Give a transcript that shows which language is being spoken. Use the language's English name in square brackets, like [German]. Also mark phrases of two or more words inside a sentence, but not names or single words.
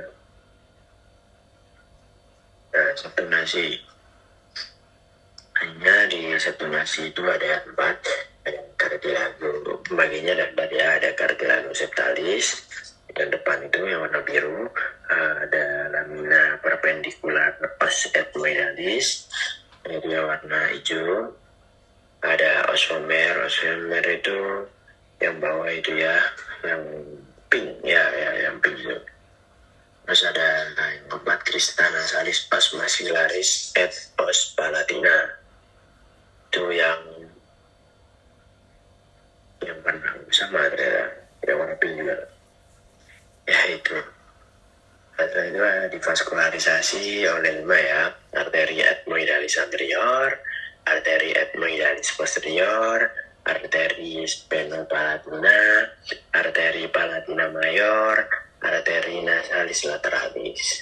[Indonesian] Nah, [Latin] septum nasi, [Indonesian] hanya di [Latin] septum nasi [Indonesian] itu ada 4, ada cartilago, pembagiannya ada 4 ya, ada [Latin] cartilago septalis, [Indonesian] dan depan itu yang warna biru, ada [Latin] lamina perpendicular os ethmoidalis, [Indonesian] itu yang warna hijau, ada osfomer itu yang bawah itu ya, yang pink ya, yang pink itu. Terus ada yang keempat [Latin] crista nasalis pars maxillaris et os palatina, [Indonesian] itu yang warna sama, ada yang warna pink juga ya itu. Setelah itu ada divaskularisasi oleh 5 ya, arteri [Latin] ethmoidalis anterior, [Indonesian] arteri [Latin] ethmoidalis posterior, [Indonesian] arteri sphenopalatina, arteri palatina mayor, arteri nasalis lateralis.